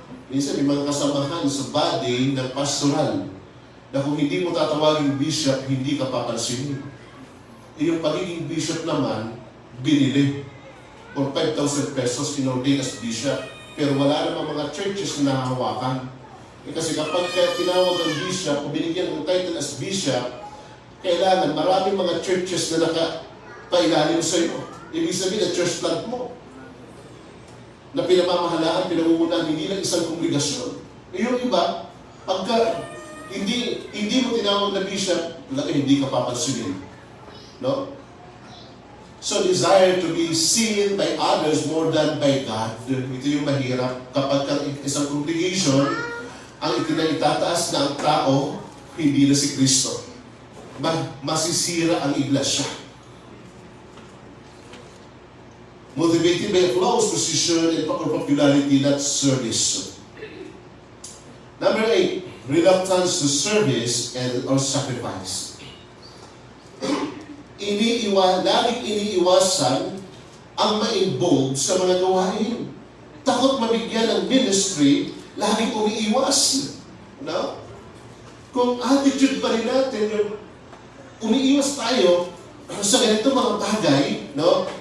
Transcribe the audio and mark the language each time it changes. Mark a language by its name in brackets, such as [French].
[Filipino] Minsan may mga kasamahan sa body ng pastoral na kung hindi mo tatawagin bishop, hindi ka papansinin. Yung pagiging bishop naman, binili. [English] For 5,000 pesos, in-ordain as bishop. [Filipino] Pero wala namang mga churches na nahahawakan. Kasi kapag tinawag ang bishop, o binigyan ng title as bishop, kailangan maraming mga churches na nakapailalim sa iyo. Ibig sabihin na church plant mo. Na pinamamahalaan, pinangungunahan, hindi lang isang kongregasyon. Yung iba, pagka hindi mo tinawag na bishop, hindi ka papansinin. No? [English] So, desire to be seen by others more than by God. [Filipino] Ito yung mahirap. Kapag isang congregation, ang itinatataas na ang tao, hindi na si Kristo. Masisira ang iglesia. [English] Motivated by applause, position, and popularity, not service. Number 8, reluctance to service and or sacrifice. [Filipino] Laging iniiwasan ang ma-involve sa mga gawain. Takot mabigyan ng ministry, laging umiiwas. No? Kung attitude pa rin natin, yung umiiwas tayo sa ganito mga bagay, no?